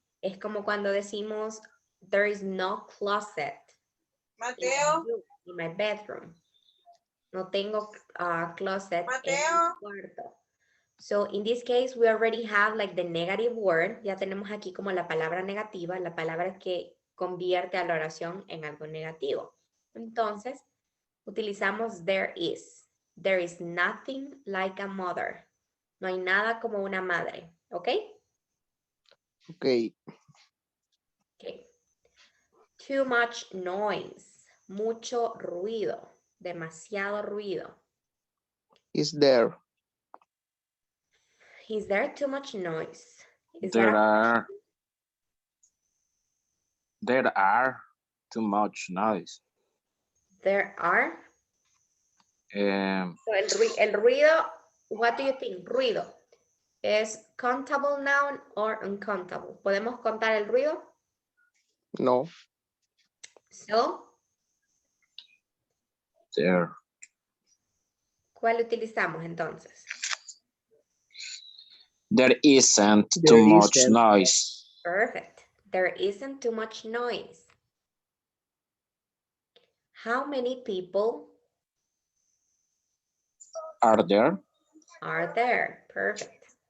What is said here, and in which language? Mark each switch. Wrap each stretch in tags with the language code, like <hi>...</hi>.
<en>Es como cuando decimos, there is no closet in my bedroom.</en> <es>No tengo closet en mi cuarto.</es> <en>So in this case, we already have like the negative word.</en> <es>Ya tenemos aquí como la palabra negativa, la palabra que convierte a la oración en algo negativo. Entonces, utilizamos there is.</es> <en>There is nothing like a mother.</en> <es>No hay nada como una madre. ¿Ok? Ok.</es> <en>Okay. Too much noise. Mucho ruido.</en> <es>Demasiado ruido.</es> <en>Is there? Is there too much noise? There are too much noise. There are. Um, So el ruido, what do you think? Ruido.</en> <es>¿Es countable noun or uncountable? ¿Podemos contar el ruido? No.</es> <en>So, there.</en> <es>¿cuál utilizamos entonces?</es> <en>There isn't too much noise. Perfect. There isn't too much noise. How many people Are there? are there? Perfect.</en>